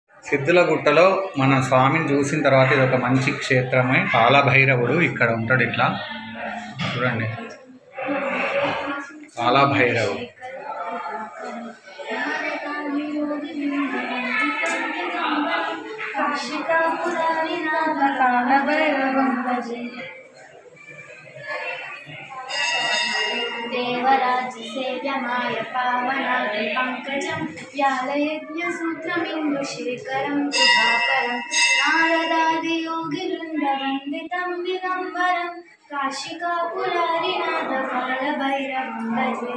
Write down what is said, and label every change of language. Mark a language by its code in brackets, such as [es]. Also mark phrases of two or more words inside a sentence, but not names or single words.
[te] సిద్ధులగుట్టలో మన స్వామిని చూసిన తర్వాత ఇది ఒక మంచి క్షేత్రమే. కాలభైరవుడు ఇక్కడ ఉంటాడు. ఇట్లా చూడండి, కాలభైరవుడు. [sa] देवराज सेव्यमाय पावनाग्नि पंकजं व्यालयज्ञसूत्रमिन्दुशेखरं कृपाकरं नारदादियोगिवृन्दवन्दितं दिगम्बरं काशिकापुरारिनाथ कालभैरवं भजे.